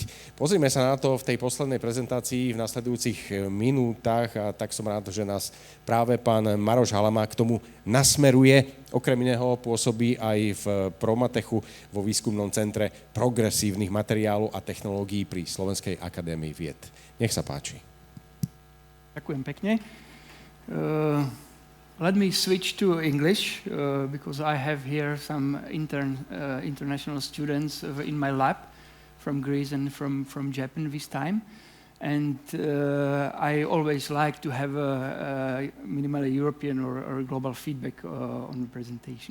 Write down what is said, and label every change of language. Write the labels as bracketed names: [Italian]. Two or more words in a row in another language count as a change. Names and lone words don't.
[Slovak] Pozrime sa na to v tej poslednej prezentácii v nasledujúcich minútach a tak som rád, že nás práve pán Maroš Halama k tomu nasmeruje. Okrem iného pôsobí aj v Promatechu vo výskumnom centre progresívnych materiálov a technológií pri Slovenskej akadémii vied. Nech sa páči. Ďakujem pekne. [English] Let me switch to English because I have here some international students in my lab from Greece and from Japan this time. And I always like to have a minimally European or global feedback on the presentation.